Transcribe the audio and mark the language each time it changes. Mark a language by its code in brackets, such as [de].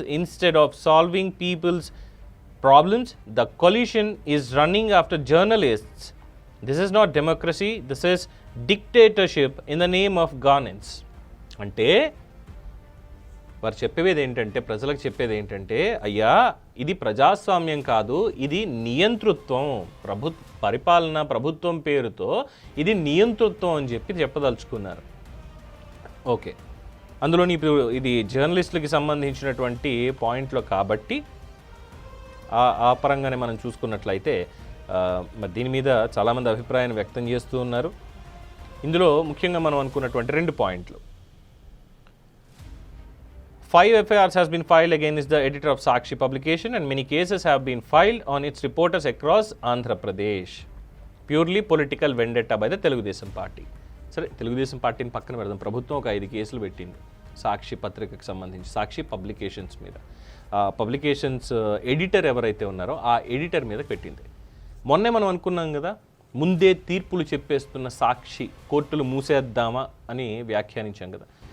[en] Instead of solving people's problems, the coalition is running after journalists. This is not democracy, this is dictatorship in the name of governance. [te] అంటే వారు చెప్పేది ఏంటంటే, ప్రజలకు చెప్పేది ఏంటంటే, అయ్యా ఇది ప్రజాస్వామ్యం కాదు, ఇది నియంతృత్వం, పరిపాలన ప్రభుత్వం పేరుతో ఇది నియంతృత్వం అని చెప్పదలుచుకున్నారు. ఓకే, అందులోని ఇప్పుడు ఇది జర్నలిస్టులకి సంబంధించినటువంటి పాయింట్లో కాబట్టి ఆ పరంగానే మనం చూసుకున్నట్లయితే మరి దీని మీద చాలామంది అభిప్రాయాన్ని వ్యక్తం చేస్తూ ఉన్నారు. ఇందులో ముఖ్యంగా మనం అనుకున్నటువంటి 2 పాయింట్లు. [en] 5 FIRs has been filed against the editor of Sakshi publication and many cases have been filed on its reporters across Andhra Pradesh. Purely political vendetta by the Telugudesam party. [te] సరే, తెలుగుదేశం పార్టీని పక్కన పెడదాం. ప్రభుత్వం ఒక 5 కేసులు పెట్టింది సాక్షి పత్రికకు సంబంధించి, సాక్షి పబ్లికేషన్స్ మీద. పబ్లికేషన్స్ ఎడిటర్ ఎవరైతే ఉన్నారో ఆ ఎడిటర్ మీద పెట్టింది. మొన్నే మనం అనుకున్నాం కదా, ముందే తీర్పులు చెప్పేస్తున్న సాక్షి కోర్టులు మూసేద్దామా అని వ్యాఖ్యానించాం కదా.